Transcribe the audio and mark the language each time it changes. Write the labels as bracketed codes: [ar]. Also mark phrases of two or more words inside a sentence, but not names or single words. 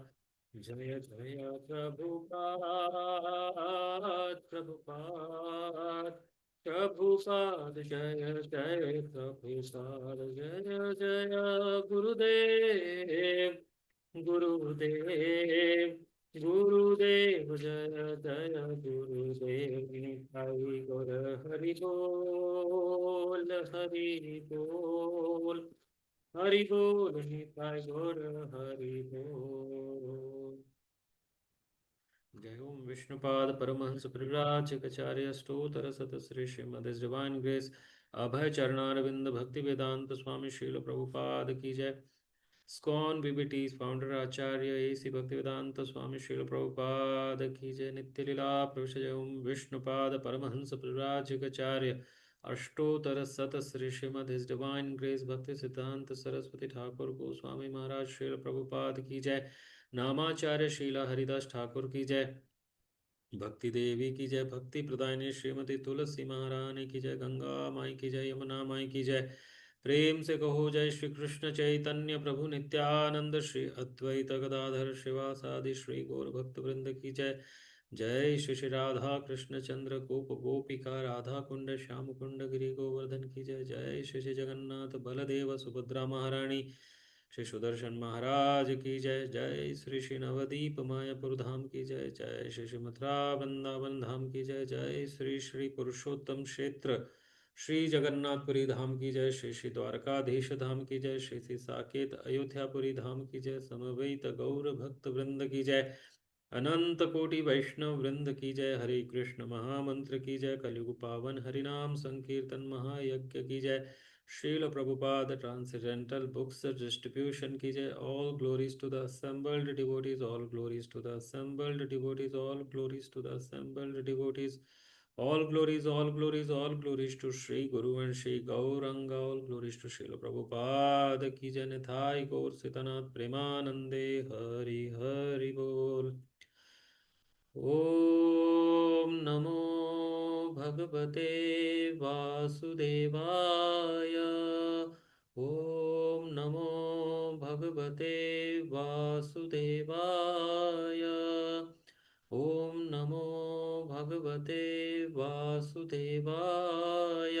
[hi] जय जय प्रभुपाद प्रभुपाद प्रभुपाद जय जय प्रभुपाद जय जय गुरुदेव गुरुदेव गुरुदेव जय जय गुरुदेव। [bn] निताई गौर हरि बोल हरि बोल हरि बोल। निताई गौर हरि बोल। [hi] जय ओम विष्णुपाद परमहंस परिव्राजकाचार्य स्तोत्र सतश्री श्रीमद [en] Divine Grace [hi] अभय चरणारविंद भक्ति वेदांत स्वामी श्रील प्रभुपाद की जय। स्कॉन बीबीटीज फाउंडर आचार्य एसी भक्तिवेदांत स्वामी श्रील प्रभुपाद की जय। नित्य लीला प्रविशय ओम विष्णुपाद परमहंस परिव्राजकाचार्य अष्टोत्तर सत श्री श्रीमद [en] His Divine Grace [hi] भक्ति सिद्धांत सरस्वती ठाकुर को स्वामी महाराज श्रील प्रभुपाद की जय। नामाचार्य शीला हरिदास ठाकुर की जय। भक्ति देवी की जय। भक्ति प्रदायिनी श्रीमती तुलसी महारानी की जय। गंगा माई की जय। यमुना माई की जय। प्रेम से कहो जय श्री कृष्ण चैतन्य प्रभु नित्यानंद श्री अद्वैत गदाधर शिवासादि श्री गौर भक्त वृंद की जय। जय श्री श्री राधा कृष्ण चंद्र गोप गोपिका राधा कुंड श्याम कुंड गिरि गोवर्धन की जय। जय श्री श्री जगन्नाथ बलदेव सुभद्रा महारानी श्री सुदर्शन महाराज की जय। जय श्री श्री नवदीप मायापुर धाम की जय। जय श्री श्री मथुरा वृंदावन धाम की जय। जय श्री श्री पुरुषोत्तम क्षेत्र श्री जगन्नाथपुरी धाम की जय। श्री श्री द्वारकाधीश धाम की जय। श्री श्री साकेत अयोध्यापुरी धाम की जय। समवेत गौर भक्त वृंद की जय। अनंत कोटि वैष्णव वृंद की जय। हरे कृष्ण महामंत्र की जय। कलयुग पावन हरिनाम संकीर्तन महायज्ञ की जय। श्रील प्रभुपाद [en] transcendental books distribution [hi] की जय। [en] all glories to the assembled devotees, all glories to the assembled devotees, all glories to the assembled devotees, all glories, all glories, all glories to Shri Guru and Shri Gauranga, all glories to Srila Prabhupada [hi] की जय। [bn] निताई गौर सितनाथ प्रेमानंदे हरि हरि बोल। [sa] ॐ नमो भगवते वासुदेवाय। ॐ नमो भगवते वासुदेवाय। ॐ नमो भगवते वासुदेवाय।